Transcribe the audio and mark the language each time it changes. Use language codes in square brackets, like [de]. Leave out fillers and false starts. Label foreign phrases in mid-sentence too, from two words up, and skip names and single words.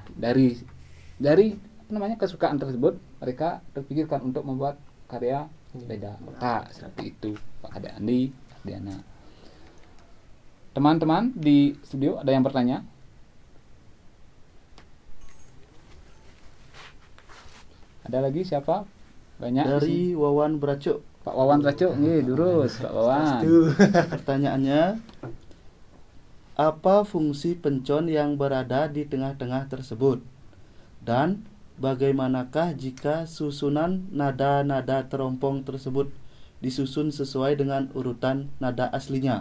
[id] Dari apa namanya kesukaan tersebut mereka terpikirkan untuk membuat karya beda. Seperti itu Pak Kadek Andi Ardiana. Teman-teman di studio ada yang bertanya? Ada lagi siapa? Banyak dari Wawan Bracuk. Pak Wawan Bracuk nih, durus Pak Wawan. Pertanyaannya, apa fungsi pencon yang berada di tengah-tengah tersebut? Dan bagaimanakah jika susunan nada-nada terompong tersebut disusun sesuai dengan urutan nada aslinya?